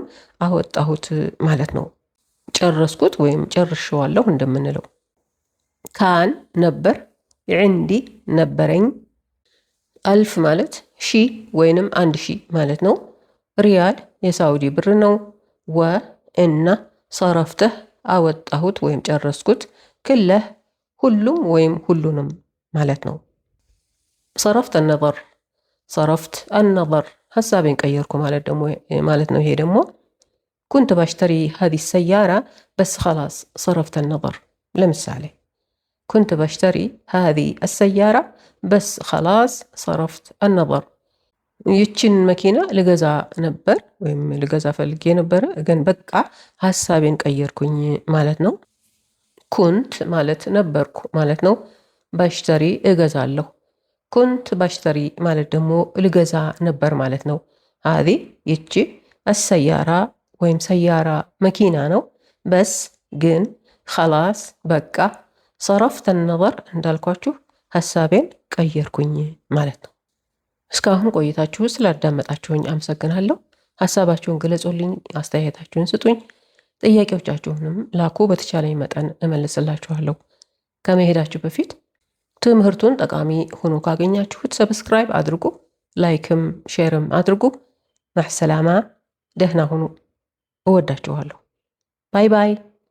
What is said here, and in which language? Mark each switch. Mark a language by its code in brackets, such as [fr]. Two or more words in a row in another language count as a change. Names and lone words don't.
[am] አወጣሁት ማለት ነው። ጨረስኩት ወይም ጨርሼዋለሁ እንደምንለው። ካን ነበር፣ ዕንዲ ነበረኝ። 1000 ማለት 1000 ወይንም 1000 ማለት ነው። ሪያል የሳውዲ ብር ነው። እና ሰረፍተህ አወጣሁት ወይም ጨረስኩት። ክለህ ሁሉም ወይም ሁሉንም ማለት ነው። ሰረፍት [ar] አነظር [am] ሀሳቤን ቀየርኩ ማለት ነው። ይሄ ደግሞ [ar] كنت باشتري هذه السيارة بس خلاص صرفت النظر። ለምሳሌ كنت باشتري هذه السيارة بس خلاص صرفت النظر። ይችን [am] መኪና ልገዛ ነበር ወይም ልገዛ ፈልጌ ነበረ ግን በቃ ሀሳቤን ቀየርኩኝ ማለት ነው። ኩንት ማለት ነበርኩ ማለት ነው። ባሽተሪ እገዛለሁ። [ar] كنت باشتري [am] ማለት ደግሞ ልገዛ ነበር ማለት ነው። هذه ይቺ አሰያራ ወይም ሰያራ መኪና ነው። በስ ግን خلاص በቃ [ar] صرفت النظر [am] እንዳልኳችሁ ሀሳቤን ቀየርኩኝ ማለት ነው። እስካሁን ቆይታችሁ ስላዳመጣችሁኝ አመሰግናለሁ። ሀሳባችሁን ግለጹልኝ፣ አስተያየታችሁን ስጡኝ፣ ጥያቄዎቻችሁንም ላኩ። በተቻለኝ መጠን እመልስላችኋለሁ። ከመሄዳችሁ በፊት ትምህርቱን ጠቃሚ ሆኖ ካገኛችሁት ሰብስክራይብ አድርጉ፣ ላይክም ሼርም አድርጉ። ማዕሰላማ፣ ደህና ሁኑ። እወዳችኋለሁ። [en] bye bye።